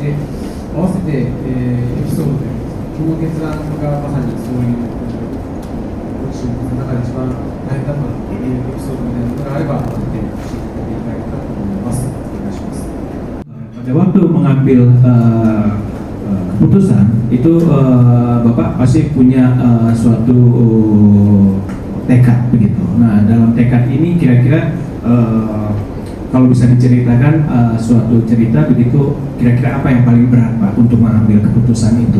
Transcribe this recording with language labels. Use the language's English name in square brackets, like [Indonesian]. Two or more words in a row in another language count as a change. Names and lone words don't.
[Japanese] で、合わせて、エピソードというか、この決断がまさにそういう、ご自身の中で一番大変だったというエピソードみたいなものがあれば、教えていただけたらと思います。お願いします。 [Indonesian] Pada waktu mengambil keputusan itu Bapak pasti punya suatu tekad begitu. Nah, dalam tekad ini kira-kira kalau bisa diceritakan suatu cerita begitu, kira-kira apa yang paling berat Pak untuk mengambil keputusan itu?